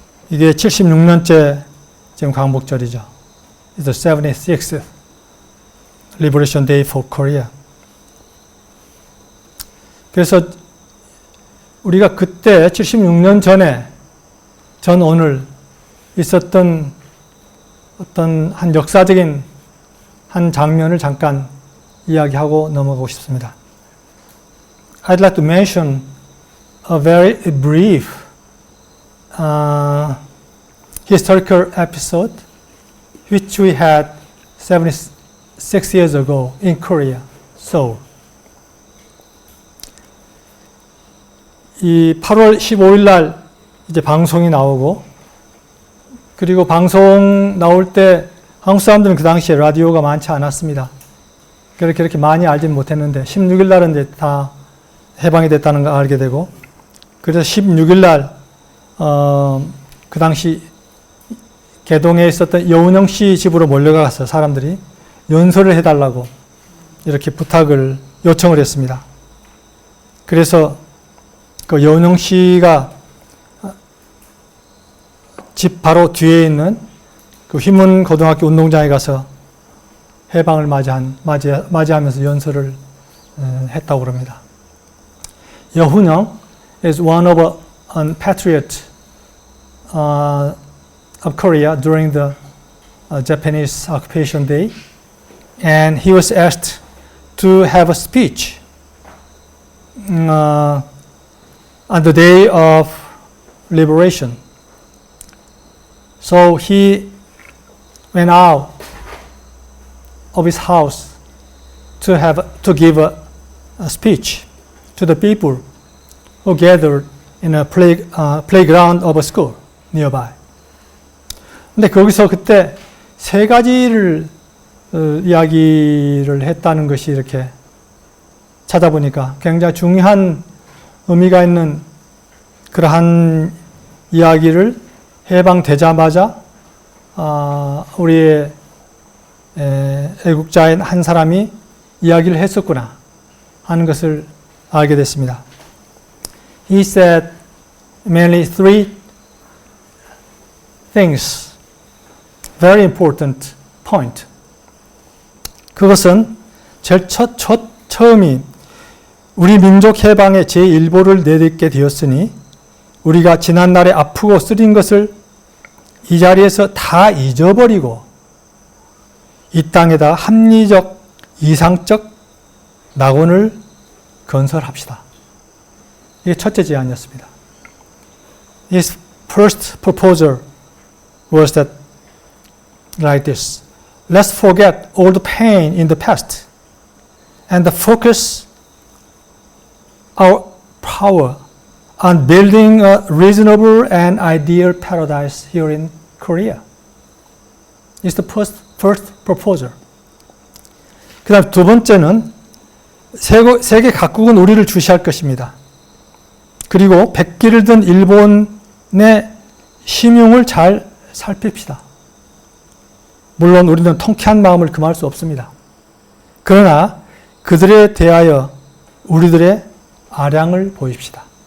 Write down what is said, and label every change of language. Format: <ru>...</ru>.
<ko>이게 76년째 지금 광복절이죠.</ko> <en>It's the 76th Liberation Day for Korea.</en> <ko>그래서 우리가 그때 76년 전에 전 오늘 있었던 어떤 한 역사적인 한 장면을 잠깐 이야기하고 넘어가고 싶습니다.</ko> <en>I'd like to mention a very brief historical episode which we had 76 years ago in Korea, Seoul.</en> <ko>이 8월 15일 날 이제 방송이 나오고, 그리고 방송 나올 때 한국 사람들은 그 당시에 라디오가 많지 않았습니다. 그렇게 많이 알진 못했는데 16일 날은 이제 다 해방이 됐다는 걸 알게 되고, 그래서 16일 날 그 당시 개동에 있었던 여운형 씨 집으로 몰려가서 사람들이 연설을 해달라고 이렇게 요청을 했습니다. 그래서 그 여운형 씨가 집 바로 뒤에 있는 그 휘문 고등학교 운동장에 가서 해방을 맞이하면서 연설을 했다고 합니다.</ko> <en>여훈영 is one of a patriot of Korea during the Japanese occupation day, and he was asked to have a speech on the day of liberation. So he went out of his house to give a speech to the people who gathered in a playground of a school nearby.</en> <ko>근데 거기서 그때 세 가지를 이야기를 했다는 것이 이렇게 찾아보니까 굉장히 중요한 의미가 있는 그러한 이야기를 해방되자마자 우리의 애국자인 한 사람이 이야기를 했었구나 하는 것을 알게 됐습니다.</ko> <en>He said mainly three things, very important point.</en> <ko>그것은 제일 처음이 우리 민족 해방의 제1보를 내딛게 되었으니 우리가 지난날에 아프고 쓰린 것을 이 자리에서 다 잊어버리고 이 땅에다 합리적, 이상적 낙원을 건설합시다. 이게 첫째 제안이었습니다.</ko> <en>His first proposal was that like this. Let's forget all the pain in the past and focus our power on building a reasonable and ideal paradise here in Korea. It's the first proposal.</en> <ko>그 다음 두 번째는 세계 각국은 우리를 주시할 것입니다. 그리고 백기를 든 일본의 심용을 잘 살핍시다. 물론 우리는 통쾌한 마음을 금할 수 없습니다. 그러나 그들에 대하여 우리들의 아량을 보입시다.</ko>